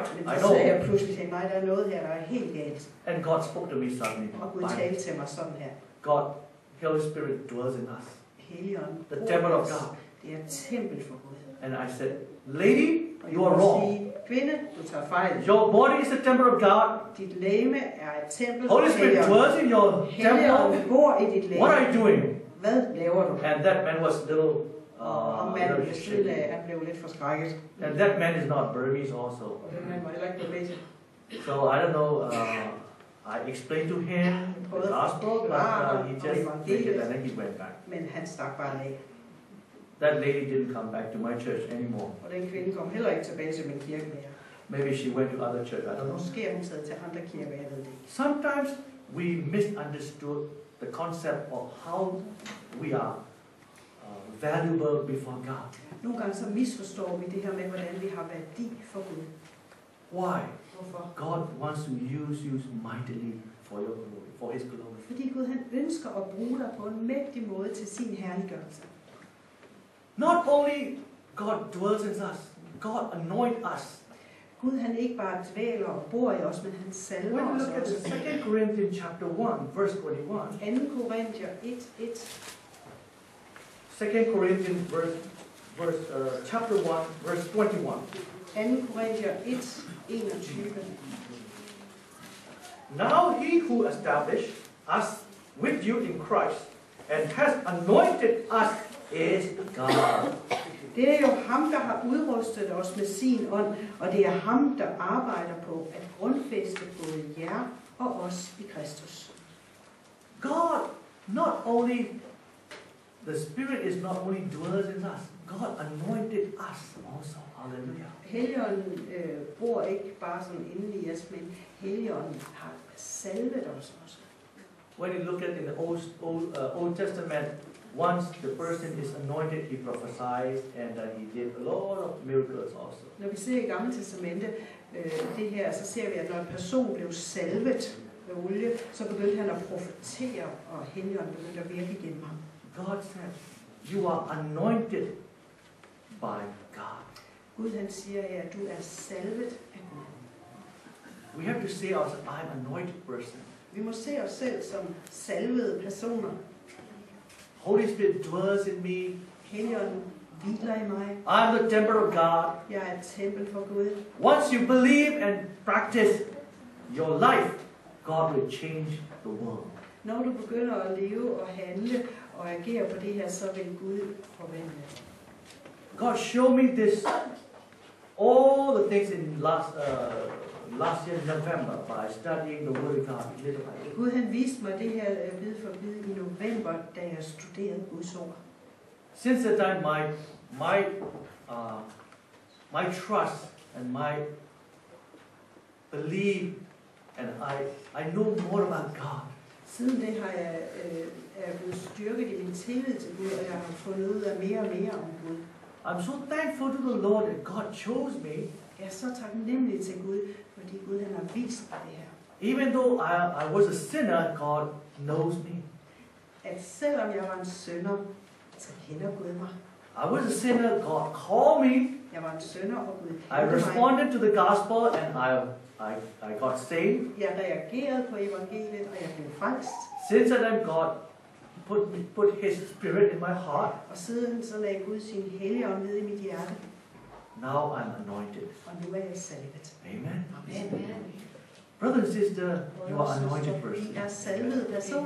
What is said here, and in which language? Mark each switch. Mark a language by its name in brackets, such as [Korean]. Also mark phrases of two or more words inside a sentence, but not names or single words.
[English] I know. [Danish] Så sagde jeg pludselig til mig, der er noget her, der er helt galt. [English] And God spoke to me suddenly. [Danish] Og Gud talte til mig sådan her. [English] God, Holy Spirit dwells in us. [Danish] Helligånden. [English] The temple of God. [Danish] Det er et tempel for Gud. [English] And I said, lady, you are wrong. [Danish] Kvinde, du tager fejl. [English] Your body is the temple of God. [Danish] Dit legeme er et tempel. [English] Holy Spirit dwells in your temple. [Danish] Bor i dit legeme. [English] What are you doing? [Danish] Hvad laver du? [English] And that man was little. [Danish] Og manden blev stille, han blev lidt forskrækket. [English] And that man is not Burmese also. [Danish] Og den mand var heller ikke Burmese. [English] So I don't know. I explained to him the gospel, but he just did it and then he went back. [Danish] Men han stak bare af. [English] That lady didn't come back to my church anymore. [Danish] Og den kvinde kom heller ikke tilbage til min kirke mere. [English] Maybe she went to other church. I don't know. [Danish] Måske hun sad til andre kirker, jeg ved det ikke. [English] Sometimes we misunderstood the concept of how we are valuable before God. [Danish] Nogle gange så misforstår vi det her med, hvordan vi har værdi for Gud. [English] Why? [Danish] Hvorfor? [English] God wants to use you mightily for your glory, for His glory. [Danish] Fordi Gud han ønsker at bruge dig på en mægtig måde til sin herliggørelse. [English] Not only God dwells in us, God anoint us. [Danish] Gud han ikke bare dvæler og bor i os, men han salver [English] When you [Danish] os [English] look at [Danish] også. [English] 2 Corinthians chapter 1, verse 21. [Danish] 2. Korinther 1:1. [English] 2 Corinthians chapter 1, verse 21. [Danish] 2. Korinther 1:21. [English] Now he who established us with you in Christ and has anointed us is God. [Danish] Det er jo ham, der har udrustet os med sin ånd, og det er ham, der arbejder på at grundfæste både jer og os i Kristus. [English] God, not only, the Spirit is not only dwells in us, God anointed us also. [Danish] Hallelujah. Helligånden Bor ikke bare sådan inde i os, men Helligånden har salvet os også. [English] When you look at in the Old Testament, once the person is anointed, he prophesied and he did a lot of miracles also. [Danish] Når vi ser i Gamle Testamente det her, så ser vi, at når en person blev salvet med olie, så begyndte han at profetere, og Helligånden begyndte at virke igennem ham. [English] God said, you are anointed by God. [Danish] Gud han siger her, at du er salvet af Gud. [English] We have to say ourselves, I'm an anointed person. [Danish] Vi må se os selv som salvede personer. [English] Holy Spirit dwells in me. [Danish] Helligånden hviler i mig. [English] I'm the temple of God. [Danish] Jeg er et tempel for Gud. [English] Once you believe and practice your life, God will change the world. [Danish] Når du begynder at leve og handle og agere på det her, så vil Gud forvandle. [English] God showed me this, all the things in last year November by studying the Word of God little by little. [Danish] Gud han viste mig det her bid for bid i november, da jeg studerede Guds ord. [English] Since that time, my trust and my belief, and I know more about God. [Danish] Siden det har jeg er blevet styrket i min tillid til Gud, og jeg har fundet ud af mere og mere om Gud. [English] I'm so thankful to the Lord that God chose me. [Danish] Jeg er så taknemmelig til Gud, fordi Gud han har vist mig det her. [English] Even though I was a sinner, God knows me. [Danish] At selvom jeg var en synder, så kender Gud mig. [English] I was a sinner, God called me. [Danish] Jeg var en synder, og Gud [English] I responded to the gospel and I got saved. [Danish] Jeg reagerede på evangeliet, og jeg blev frelst. [English] Since then, God put His Spirit in my heart. [Danish] Og siden så lagde Gud sin helligånd ned i mit hjerte. [English] Now I'm anointed. [Danish] Og nu er jeg salvet. [English] Amen. [Danish] Amen. [English] Brother and sister, you are anointed person. [Danish] Vi er salvede personer.